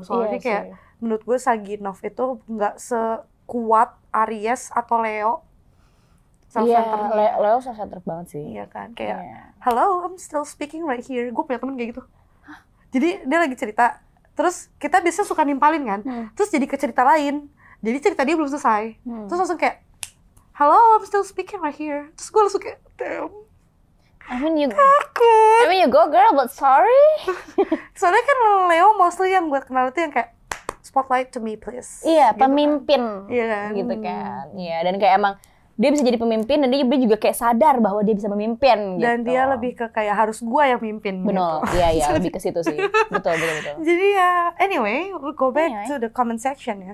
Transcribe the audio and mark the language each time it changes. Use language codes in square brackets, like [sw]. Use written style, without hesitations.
[id] Soalnya kayak menurut gue Sagi Nov itu nggak sekuat Aries atau Leo. Iya, Leo self-centered banget sih. Iya kan, kayak [en] hello, I'm still speaking right here. [id] Gue punya temen kayak gitu. Jadi dia lagi cerita, terus kita biasanya suka nimpalin kan, terus jadi ke cerita lain. Jadi cerita dia belum selesai. Terus langsung kayak, [en] hello, I'm still speaking right here. [id] Terus gue langsung kayak, [en] damn. I mean you go girl, but sorry. [id] Soalnya kan Leo mostly yang gue kenal itu yang kayak, [en] spotlight to me please. [id] Iya, gitu pemimpin. Kan. Iya kan. Gitu kan. Iya, dan kayak emang dia bisa jadi pemimpin dan dia juga kayak sadar bahwa dia bisa memimpin gitu. Dan dia lebih ke kayak harus gua yang mimpin. Betul, gitu. Iya lebih ke situ sih. Betul. Jadi ya, [en] anyway, we'll go back to the comment section ya.